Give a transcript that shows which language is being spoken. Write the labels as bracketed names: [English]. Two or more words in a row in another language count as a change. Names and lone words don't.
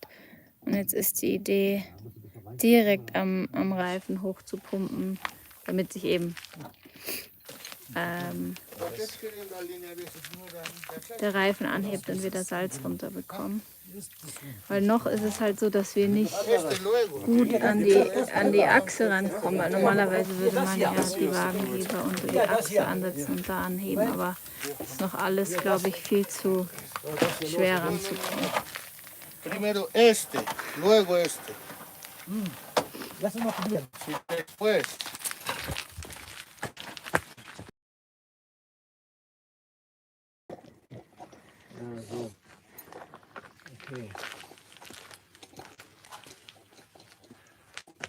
[German] Und jetzt ist die Idee, direkt am Reifen hoch zu pumpen, damit sich eben der Reifen anhebt und wir das Salz runterbekommen. Weil noch ist es halt so, dass wir nicht gut an die Achse rankommen. Weil normalerweise würde man ja die Wagenheber unter die Achse ansetzen und da anheben. Aber es ist noch alles, glaube ich, viel zu schwer ranzukommen. [Spanish] Primero este, luego este. [German] Lass uns mal probieren. [Spanish] Después. [German] So. Okay.